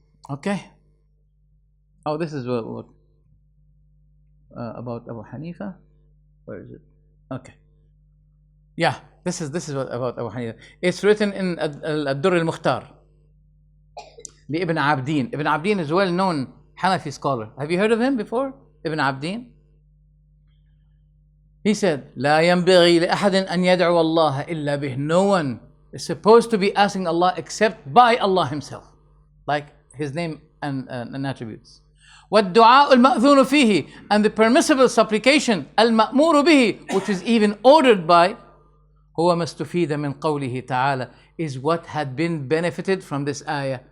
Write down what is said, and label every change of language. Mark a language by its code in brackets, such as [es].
[en] Okay. Oh, this is what about Abu Hanifa? Where is it? Okay. Yeah, this is what about Abu Hanifa. It's written in Abdur al-Mukhtar. Ibn Abdin. Ibn Abdin is a well-known Hanafi scholar. Have you heard of him before? Ibn Abdin? He said, [ar] لا ينبغي لأحد أن يدعو الله إلا به. [en] No one is supposed to be asking Allah except by Allah Himself, like His name and attributes. [ar] والدعاء المأذون فيه, [en] and the permissible supplication [ar] المأمور به, [en] which is even ordered by, [ar] هو ما استفيد من قوله تعالى, [en] is what had been benefited from this ayah.